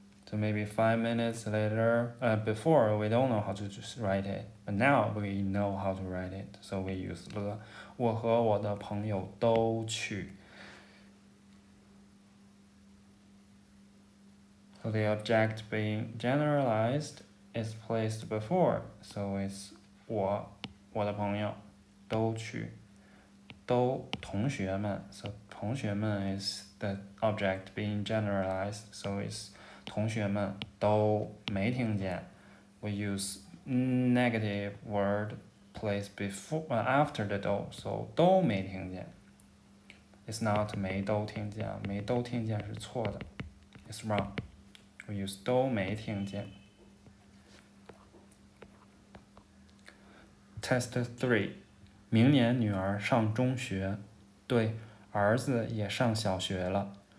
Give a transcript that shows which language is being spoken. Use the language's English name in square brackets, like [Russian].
[English] So maybe 5 minutes later, before we don't know how to just write it, but now we know how to write it. So we use [Chinese] 了。我和我的朋友都去。 [English] So the object being generalized is placed before. So it's [Chinese] 我的朋友都去。都同学们。 [English] So 同学们 is the object being generalized. So it's [Chinese] 同学们都没听见。 [English] We use negative word placed before after the 都 so [Chinese] 都没听见。 [English] It's not [Chinese] 没都听见，没都听见是错的。 [English] It's wrong. We use [Chinese] 都没听见。 [English] Test 3. [Chinese] 明年女儿上中学，对，儿子也上小学了。